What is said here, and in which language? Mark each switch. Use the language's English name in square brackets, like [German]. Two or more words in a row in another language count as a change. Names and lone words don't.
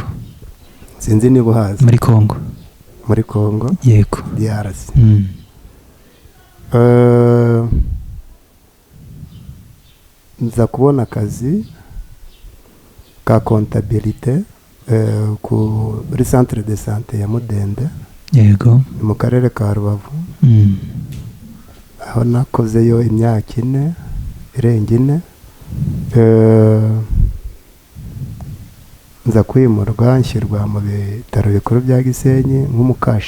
[Kinyarwanda] Sinzi niba uhazi. Muri Congo. Muri Congo. Yego. DRC. Nza kubona akazi ka comptabilité kuri [French] centre de santé [Kinyarwanda] ya Mudende. Yego. Mu karere ka Rubavu. Aho nakozeyo imyaka 4 irenga 4. nza kwimurwa nshyirwa mu bitaro bikuru bya Gisenyi nk'umukashi